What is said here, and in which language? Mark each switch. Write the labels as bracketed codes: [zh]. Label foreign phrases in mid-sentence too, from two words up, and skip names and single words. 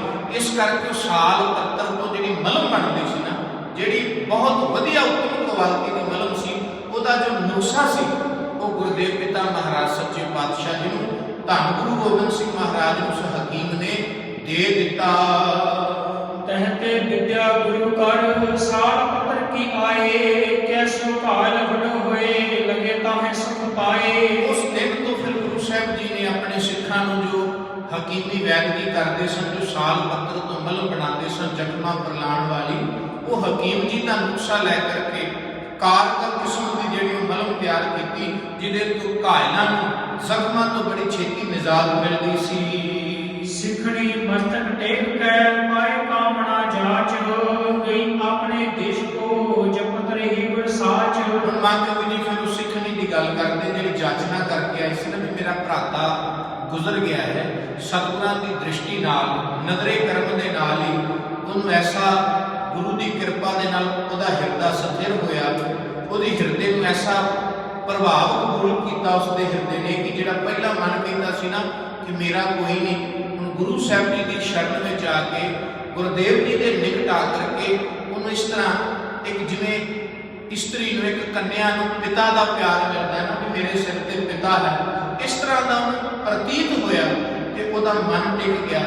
[pa] ਇਸ ਕਰਕੇ ਉਹ ਸਾਲ 71 ਤੋਂ ਜਿਹੜੀ ਮਲਮ ਬਣਦੀ ਸੀ ਨਾ, ਜਿਹੜੀ ਬਹੁਤ ਵਧੀਆ ਉੱਤਮ ਕੁਆਲਿਟੀ ਦੀ ਮਲਮ ਸੀ, ਉਹਦਾ ਜੋ ਨੁਕਸਾ ਸੀ ਉਹ ਗੁਰਦੇਵ ਪਿਤਾ ਮਹਾਰਾਜ ਸੱਚੇ ਪਾਤਸ਼ਾਹ ਜੀ ਨੂੰ ਧੰਨ ਗੁਰੂ ਗੋਬਿੰਦ ਸਿੰਘ ਮਹਾਰਾਜ ਨੂੰ ਉਸ ਹਕੀਮ ਨੇ ਦੇ ਦਿੱਤਾ। [hi] तहते विद्या गुरु कर साल पत्र की आए, कैसो काल बड़ होए लगे ताहे सुख पाए। [pa] ਉਸ ਦਿਨ ਤੋਂ ਫਿਰ ਗੁਰੂ ਸਾਹਿਬ ਜੀ ਨੇ ਆਪਣੇ ਸਿੱਖਾਂ ਨੂੰ ਜੋ ਹਕੀਮੀ ਵੈਦਗੀ ਕਰਦੇ ਸਨ, ਜੋ ਸਾਲ ਪੱਤਰ ਤੋਂ ਮਲਮ ਬਣਾਉਂਦੇ ਸਨ ਜ਼ਖਮਾਂ ਪਰ ਲਾਉਣ ਵਾਲੀ, ਉਹ ਹਕੀਮ ਜੀ ਦਾ ਨੁਕਸਾ ਲੈ ਕਰਕੇ ਕਾਰਗਰ ਕਿਸਮ ਦੀ ਜਿਹੜੀ ਉਹ ਮਲਮ ਤਿਆਰ ਕੀਤੀ, ਜਿਹਦੇ ਤੋਂ ਘਾਇਲਾਂ ਨੂੰ ਜ਼ਖਮਾਂ ਤੋਂ ਬੜੀ ਛੇਤੀ ਨਿਜਾਤ ਮਿਲਦੀ ਸੀ। [hi] सिखड़ी मस्तक टेक के पाए कामना जाच, गई अपने देश को जपत रही बरसाच। [pa] ਹੁਣ ਮਾਂ ਕਵੀ ਜੀ ਫਿਰ ਉਸ ਸਿੱਖਣੀ ਦੀ ਗੱਲ ਕਰਦੇ ਜਿਹੜੀ ਜਾਚਨਾ ਕਰਕੇ ਆਈ ਸੀ ਨਾ ਵੀ ਮੇਰਾ ਭਰਾਤਾ ਗੁਜ਼ਰ ਗਿਆ ਹੈ, ਸਤਿਗੁਰਾਂ ਦੀ ਦ੍ਰਿਸ਼ਟੀ ਨਾਲ, ਨਜ਼ਰੇ ਕਰਮ ਦੇ ਨਾਲ ਹੀ ਉਹਨੂੰ ਐਸਾ ਗੁਰੂ ਦੀ ਕਿਰਪਾ ਦੇ ਨਾਲ ਉਹਦਾ ਹਿਰਦਾ ਸਥਿਰ ਹੋਇਆ, ਉਹਦੇ ਹਿਰਦੇ ਨੂੰ ਐਸਾ ਪ੍ਰਭਾਵ ਕਬੂਲ ਕੀਤਾ ਉਸਦੇ ਹਿਰਦੇ ਨੇ ਕਿ ਜਿਹੜਾ ਪਹਿਲਾਂ ਮਨ ਕਹਿੰਦਾ ਸੀ ਨਾ ਕਿ ਮੇਰਾ ਕੋਈ ਨਹੀਂ, ਹੁਣ ਗੁਰੂ ਸਾਹਿਬ ਜੀ ਦੀ ਸ਼ਰਨ ਵਿੱਚ ਆ ਕੇ ਗੁਰਦੇਵ ਜੀ ਦੇ ਨਿਕਟ ਆ ਕਰਕੇ ਉਹਨੂੰ ਇਸ ਤਰ੍ਹਾਂ ਇੱਕ ਜਿਵੇਂ ਇਸਤਰੀ ਨੂੰ, ਇੱਕ ਕੰਨਿਆ ਨੂੰ ਪਿਤਾ ਦਾ ਪਿਆਰ ਮਿਲਦਾ ਨਾ ਕਿ ਮੇਰੇ ਸਿਰ ਤੇ ਪਿਤਾ ਹੈ, ਇਸ ਤਰ੍ਹਾਂ ਦਾ ਉਹਨੂੰ ਪ੍ਰਤੀਤ ਹੋਇਆ ਤੇ ਉਹਦਾ ਮਨ ਟਿਕ ਗਿਆ।